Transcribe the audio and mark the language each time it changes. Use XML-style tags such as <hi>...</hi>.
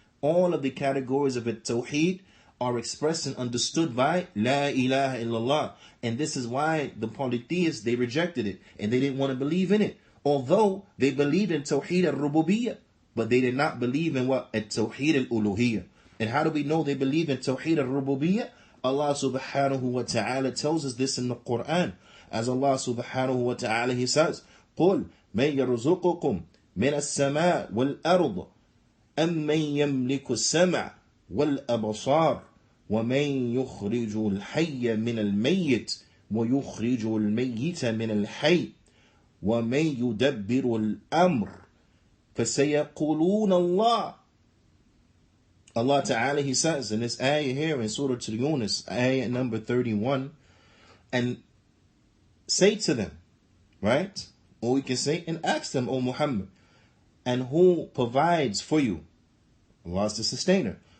<en>All of the categories of Tawheed are expressed and understood by La ilaha illallah. And this is why the polytheists, they rejected it and they didn't want to believe in it. Although they believed in Tawheed al-Rububiyyah, but they did not believe in what? Tawheed al-Uluhiyyah. And how do we know they believe in Tawheed al-Rububiyyah? Allah subhanahu wa ta'ala tells us this in the Qur'an. As Allah subhanahu wa ta'ala, He says,</en> <ar>قُلْ مَنْ يَرْزُقُكُمْ مِنَ السَّمَاءِ وَالْأَرْضِ أَمَّنْ يَمْلِكُ السَّمْعَ وَالْأَبْصَارِ وَمَنْ يُخْرِجُ الْحَيَّ مِنَ الْمَيِّتِ وَيُخْرِجُ الْمَيِّتَ مِنَ الْحَيِّ وَمَنْ يُدَبِّرُ الْأَمْرِ فَسَيَقُولُونَ اللَّهُ.</ar> <en>Allah Ta'ala, He says in this ayah here in Surah Yunus, ayah number 31, and say to them, right? Or we can say, and ask them, O Muhammad, and who provides for you? Allah is the sustainer.</en>